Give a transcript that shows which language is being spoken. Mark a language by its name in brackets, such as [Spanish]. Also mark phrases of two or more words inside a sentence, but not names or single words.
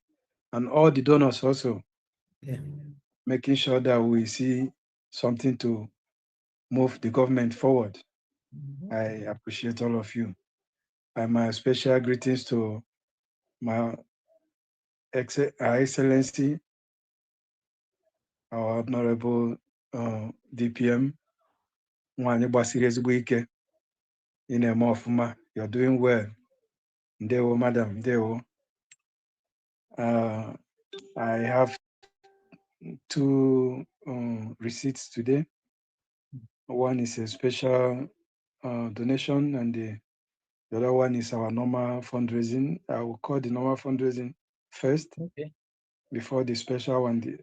[English] And all the donors also, making sure that we see something to move the government forward. I appreciate all of you. And my special greetings to my Excellency, our Honorable DPM, [Igbo] Nwanyị gbasiri ezigbo ike. Ị na-eme ọfụma. [English] You're doing well. [Igbo] Ndewo, madam. Ndewo. [English] I have two receipts today. One is a special donation, and the other one is our normal fundraising. I will call the normal fundraising first, before the special one.